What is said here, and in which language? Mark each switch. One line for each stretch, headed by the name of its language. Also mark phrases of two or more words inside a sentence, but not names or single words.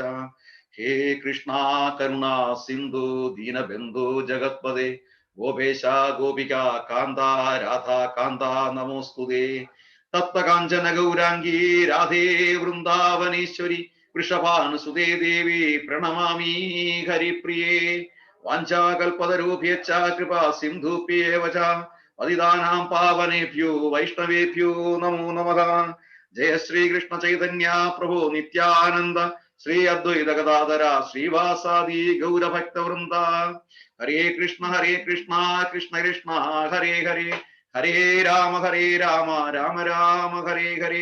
Sanskrit: ഹേ കൃഷ്ണ കരുണാ സിന്ധു ദീനബന്ധു ജഗത്പദേ ഗോപേശ ഗോപിക കാന്ത രാധാ കാന്ത നമോസ്തുതേ. തപ്തകാഞ്ചന ഗൗരാംഗീ രാധേ വൃന്ദാവനേശ്വരി വൃഷഭാനുസുതേ ദേവി പ്രണമാമി ഹരിപ്രിയേ. വാഞ്ചാകൽപതരൂഭ്യശ്ച കൃപാ സിന്ധുഭ്യേവ ച പതിതാനാം പാവനേഭ്യോ വൈഷ്ണവേഭ്യോ നമോ നമഃ. ജയ ശ്രീകൃഷ്ണ ചൈതന്യ പ്രഭോ നിത്യാനന്ദ ശ്രീ അദ്വൈത ഗദാധര ശ്രീവാസാദി ഗൗരഭക്തവൃന്ദ. ഹരേ കൃഷ്ണ കൃഷ്ണ കൃഷ്ണ ഹരേ ഹരേ ഹരേ രാമ രാമ രാമ ഹരേ ഹരേ.